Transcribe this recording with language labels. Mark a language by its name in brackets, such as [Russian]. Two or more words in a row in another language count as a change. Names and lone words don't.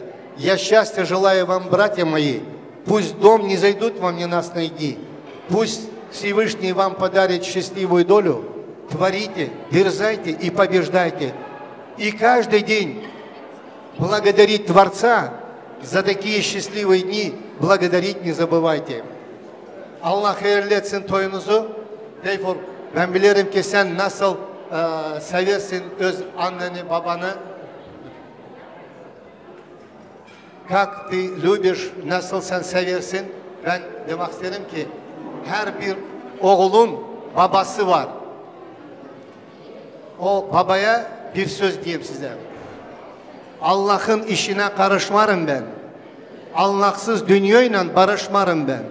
[Russian] Я счастья желаю вам, братья мои. Пусть в дом не зайдут вам ненастные дни. Пусть Всевышний вам подарит счастливую долю. Творите, дерзайте и побеждайте. И каждый день благодарить Творца за такие счастливые дни. Благодарить не забывайте. [Turkish] Allah hayırlı etsin toyunuzu. Teyfur, ben bilirim ki sen nasıl seversin öz anneni, babanı. [Russian] Как ты любишь, [Turkish] nasıl sen seversin. Ben demek isterim ki her bir oğlun babası var. O babaya bir söz diyeyim size. Allah'ın işine karışmarım ben. Allahsız dünyayla barışmarım ben.